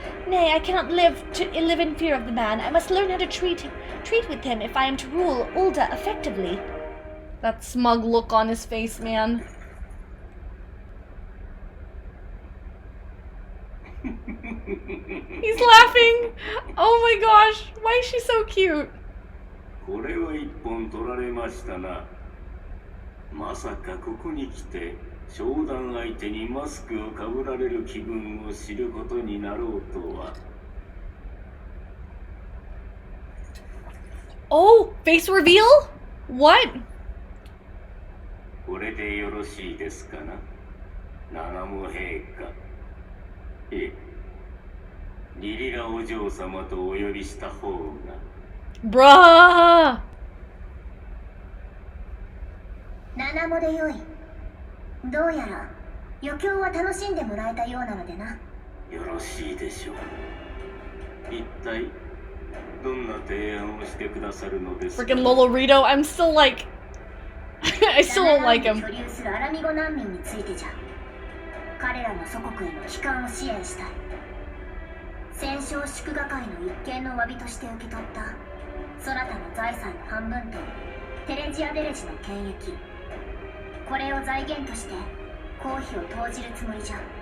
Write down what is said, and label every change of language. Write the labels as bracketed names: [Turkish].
[English] Nay, I cannot live in fear of the man. I must learn how to treat with him if I am to rule Ulda effectively. That smug look on his face, man. He's laughing! Oh my gosh, why is she so cute? [Japanese] これは一本取られましたな。まさかここに来て商談相手にマスクをかぶられる気分を知ることになろうとは。 [English] Oh, face reveal? What? [Japanese] これでよろしいですかな、七も陛下。ええ、リリラお嬢様とお呼びした方が。 [English] Bruh! [Japanese] 七もでよい。どうやら余興は楽しんでもらえたようなのでな。よろしいでしょう。一体どんな提案をしてくださるのですか。 [English] Freaking Lolorito, I'm still like I still don't like him. [Japanese] 居留するアラミゴ難民についてじゃ。彼らの祖国への帰還を支援したい。戦勝祝賀会の一件の詫びとして受け取ったそなたの財産の半分とテレジアデレジの権益、これを財源として公費を投じるつもりじゃ。